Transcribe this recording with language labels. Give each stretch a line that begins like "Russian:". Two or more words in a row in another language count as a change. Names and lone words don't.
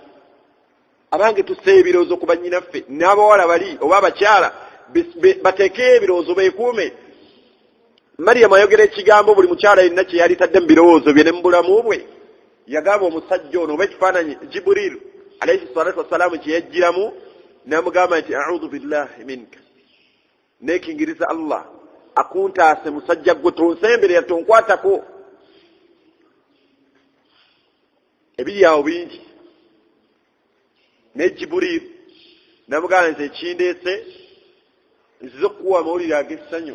Ganda: Abange tusse ebirowoozo ku bannyinaffe, n'abawala bali oba abakyala bateeke ebirowoozo beekuume. Maryamu ayogera ekigambo buli mukyala yenna kye yali tadde mu birowoozo bye ne mu bulamu bwe. Yagamba omusajja ono oba ekifaananyi Jibuliru
Arabic: عليه الصلاة والسلام
Ganda: kye yajjiramu, n'amugamba nti
Arabic: أعوذ بالله منك,
Ganda: neekingiriza Allah akuntaase musajja gwe, tonsemberera tonkwatako. Ebiri awo bingi. Ne Jibuliru n'amugamba nti ekindeese nzize okukuwa amawulire ag'essanyu.